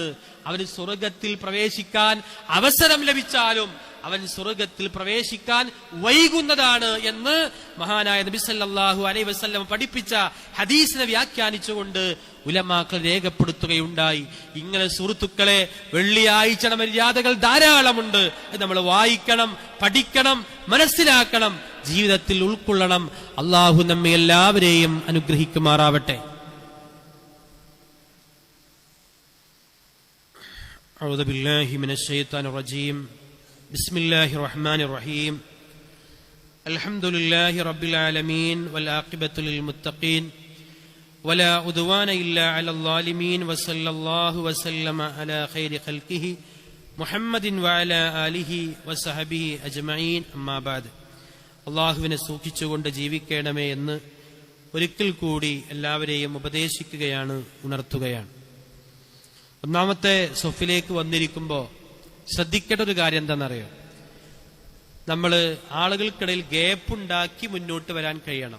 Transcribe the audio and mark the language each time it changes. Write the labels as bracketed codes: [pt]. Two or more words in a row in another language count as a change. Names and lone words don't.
[ml] അവന് സ്വർഗത്തിൽ പ്രവേശിക്കാൻ അവസരം ലഭിച്ചാലും അവൻ സ്വർഗത്തിൽ പ്രവേശിക്കാൻ വൈകുന്നതാണ് എന്ന് മഹാനായ നബി [ar] صلى الله عليه وسلم [ml] പഠിപ്പിച്ച ഹദീസിനെ വ്യാഖ്യാനിച്ചുകൊണ്ട് ഉലമാക്കൾ രേഖപ്പെടുത്തുകയുണ്ടായി. ഇങ്ങനെ സുഹൃത്തുക്കളെ, വെള്ളിയാഴ്ച മര്യാദകൾ ധാരാളമുണ്ട്. നമ്മൾ വായിക്കണം, പഠിക്കണം, മനസ്സിലാക്കണം, ജീവിതത്തിൽ ഉൾക്കൊള്ളണം. അള്ളാഹു നമ്മെ എല്ലാവരെയും അനുഗ്രഹിക്കുമാറാവട്ടെ. [ar] أعوذ بالله من الشيطان الرجيم. بسم الله الرحمن الرحيم. الحمد لله رب العالمين والعاقبة للمتقين ولا عدوان إلا على الظالمين وصلى الله وسلم على خير خلقه محمد وعلى آله وصحبه أجمعين. أما بعد. [ml] അള്ളാഹുവിനെ സൂക്ഷിച്ചുകൊണ്ട് ജീവിക്കണമേ എന്ന് ഒരിക്കൽ കൂടി എല്ലാവരെയും ഉപദേശിക്കുകയാണ്, ഉണർത്തുകയാണ്. ഒന്നാമത്തെ സൊഫിലേക്ക് വന്നിരിക്കുമ്പോൾ ശ്രദ്ധിക്കേണ്ട ഒരു കാര്യം എന്താണെന്നറിയോ? നമ്മൾ ആളുകൾക്കിടയിൽ ഗ്യാപ്പുണ്ടാക്കി മുന്നോട്ട് വരാൻ കഴിയണം.